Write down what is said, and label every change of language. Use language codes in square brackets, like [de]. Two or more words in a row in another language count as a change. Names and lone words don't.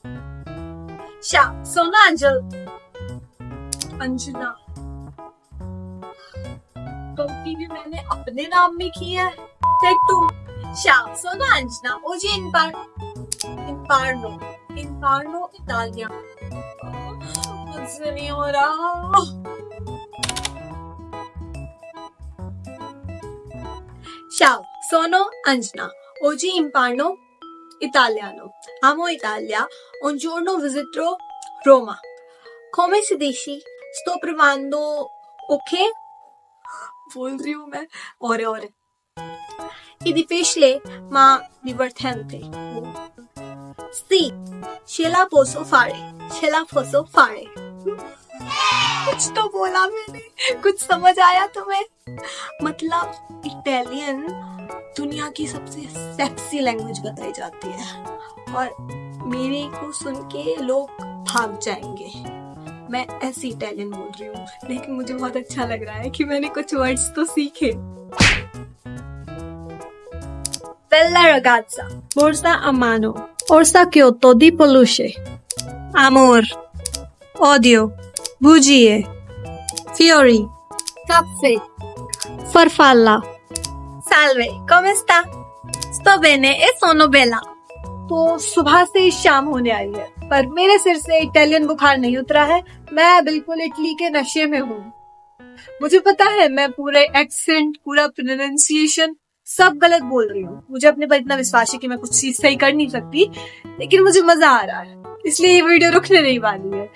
[hi] सुनो अंजना, गलती भी मैंने अपने नाम में की है। टेक टू। सुनो अंजना, [it] oggi imparno italiano. [hi] मुझसे नहीं हो रहा। [it] Ciao, sono Angela. Oggi imparno italiano. Amo Italia. Un giorno visiterò Roma. Come si dice? Sto provando, ok? [hi] बोल रही हूँ मैं ore. [it] È difficile, ma divertente. Sì, ce la posso fare. [hi] कुछ तो बोला मैंने, कुछ समझ आया तुम्हें? मतलब इटालियन दुनिया की सबसे [en] sexy language [hi] बताई जाती है और मेरे को सुन के लोग भाग जाएंगे। मैं ऐसी इटालियन बोल रही हूँ, लेकिन मुझे बहुत अच्छा लग रहा है कि मैंने कुछ वर्ड्स तो सीखे। [it] Bella ragazza, borsa a mano, orsa Kyoto di peluche, amor, odio, bugie, fiori, caffè, farfalla. salve, come sta? Sto bene e sono bella. [hi] तो सुबह से शाम होने आई है, पर मेरे सिर से इटालियन बुखार नहीं उतरा है। मैं बिल्कुल इटली के नशे में हूँ। मुझे पता है मैं पूरे एक्सेंट, पूरा प्रोनाउंसिएशन सब गलत बोल रही हूँ। मुझे अपने पर इतना विश्वास है कि मैं कुछ चीज सही कर नहीं सकती, लेकिन मुझे मजा आ रहा है, इसलिए ये वीडियो रुकने नहीं वाली है।